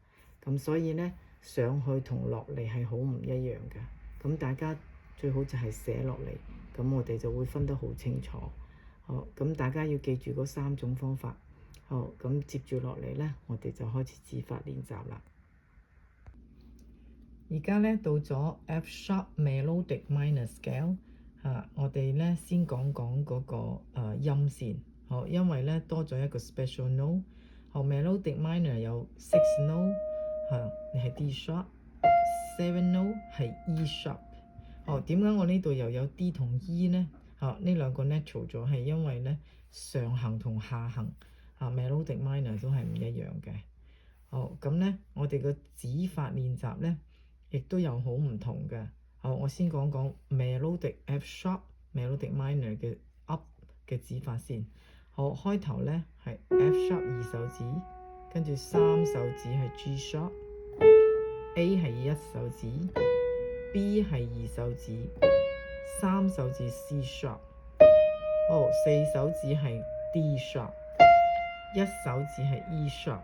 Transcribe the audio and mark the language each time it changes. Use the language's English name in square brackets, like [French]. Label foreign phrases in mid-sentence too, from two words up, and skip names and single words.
[Cantonese] 咁所以咧上去同落嚟係好唔一樣嘅。咁大家最好就係寫落嚟，咁我哋就會分得好清楚。好，咁大家要記住嗰3種方法。好，咁接住落嚟咧，我哋就開始指法練習啦。而家咧到咗 [English] F sharp melodic minor scale [Cantonese] 我哋咧先講講嗰個音線。好，因為咧多咗一個 [English] special note。 [Cantonese] 好， [English] melodic minor [Cantonese] 有6 note 你係 [English] D sharp， [Cantonese] 7 note 係 [English] E sharp。 [Cantonese] 好，點解我呢度又有 D 同 E 呢？呢2個 natural 咗，係因為咧上行同下行 [English] melodic minor [Cantonese] 都係唔一樣嘅。好，咁咧我哋個指法練習咧亦都有好唔同嘅。好，我先講講 [English] melodic F sharp melodic minor [Cantonese] 嘅 up 嘅指法先。好，開頭咧係 [English] F sharp [Cantonese] 2手指，跟住3手指係 [English] G sharp， [Cantonese] A 係1手指，B 係2手指，3手指 [English] C sharp， [Cantonese] 4手指係 [English] D sharp， [Cantonese] 1手指係 [English] E sharp。